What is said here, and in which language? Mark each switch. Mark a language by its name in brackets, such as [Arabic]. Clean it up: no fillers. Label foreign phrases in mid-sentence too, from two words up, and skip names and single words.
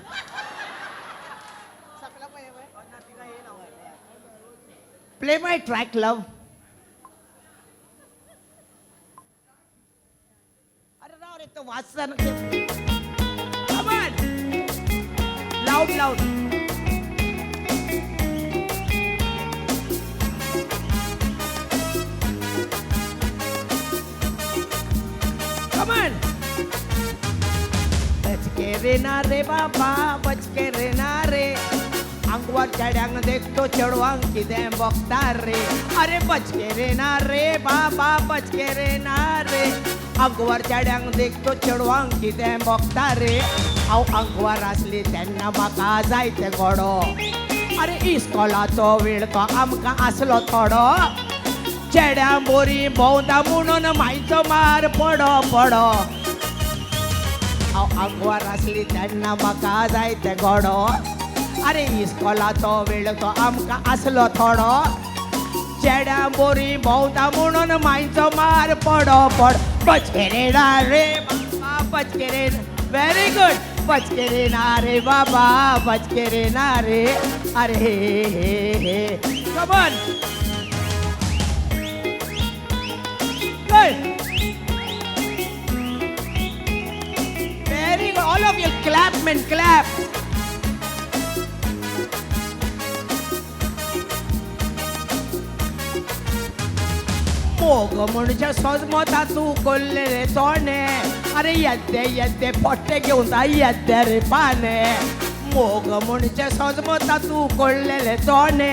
[English] play my track love. [Konkani] अरे राव रे तो वाचता ना. [English] loud loud. [Hindi] बचके रे ना रे बाबा बचके रे ना रे. [Konkani] अंगवार चेड्यांक देखतो चेडवांक कितें बगता रे. [Hindi] अरे बचके रे ना रे बाबा बचके रे ना रे. [Konkani] अंगवार चेड्यांक देखतो चेडवांक कितें बगता रे. हांव अंगवार आसली तेन्ना म्हाका जायते घोडो. अरे इस्कॉलाचो वेळ तो आमकां आसलो थोडो. चेड्यां बोरी भोंवता म्हणून मायचो मार पडो पडो. हांव आंकवार आसली तेन्ना म्हाका जायते घोडो. अरे इस्कॉलाचो वेळ तो आमकां आसलो थोडो. चेड्यां बोरी भोंवता म्हणून मायचो मार पडो पड. [Hindi] बचके रे ना रे बाबा बचके रे. [English] very good. [Hindi] बचके रे ना रे बाबा बचके रे ना रे. [English] अरे hey come on. Good. Very good. All of you clap, men, clap. [Konkani] मोग म्हणजे सजमता तू कोल्ले रे तोणे. अरे येद्दे पोट्टे घेऊन जा येद्दे रे पाने. मोग म्हणजे सजमता तू कोल्लेले तोणे.